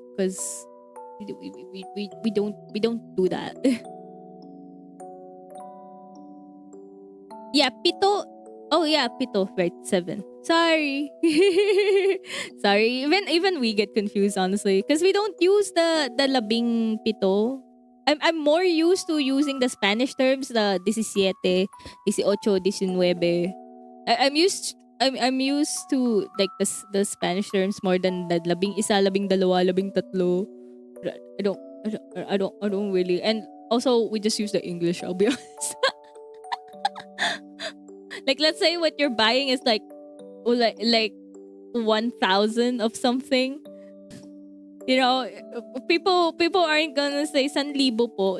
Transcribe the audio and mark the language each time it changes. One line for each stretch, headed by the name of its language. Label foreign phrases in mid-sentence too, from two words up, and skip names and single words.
English: Because we don't do that. Yeah, pito. Oh yeah, pito. Right, 7. Sorry. Sorry. Even we get confused honestly because we don't use the
Filipino: labing pito.
English: I'm more used to using the Spanish terms, the 17, 18, 19. I'm used to like the Spanish terms more than the
Filipino: labing isa, labing dalawa, labing tatlo.
English: I don't really. And also we just use the English, I'll be honest. Like let's say what you're buying is like 1,000 of something. You know, people aren't gonna say 1,000 po.